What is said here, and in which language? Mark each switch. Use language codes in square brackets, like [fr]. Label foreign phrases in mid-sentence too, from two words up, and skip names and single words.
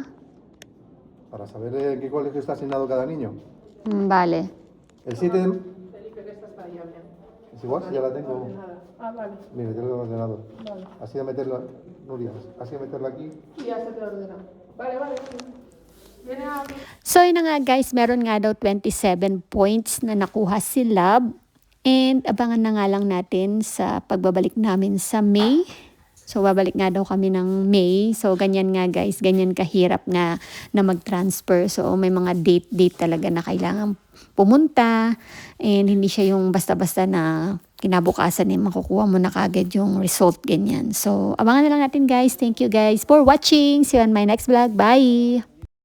[es] Para saber en qué colegio está asignado cada niño. Vale. El 7 de... Es igual, si ya la tengo. Ah, vale. Mire, tengo el ordenador. Vale. Así de meterla, Nuria, así de meterla aquí. Y ya se te ordena. Vale. Viene a... [tl] So yun na nga guys, meron nga daw 27 points na nakuha si Lab. And abangan na nga lang natin sa pagbabalik namin sa May. So babalik nga daw kami ng May. So ganyan nga guys, ganyan kahirap na mag-transfer. So may mga date talaga na kailangan pumunta. And hindi siya yung basta-basta na kinabukasan makukuha mo na kagad yung result, ganyan. So abangan na lang natin guys. [en] Thank you guys for watching. See you on my next vlog. Bye!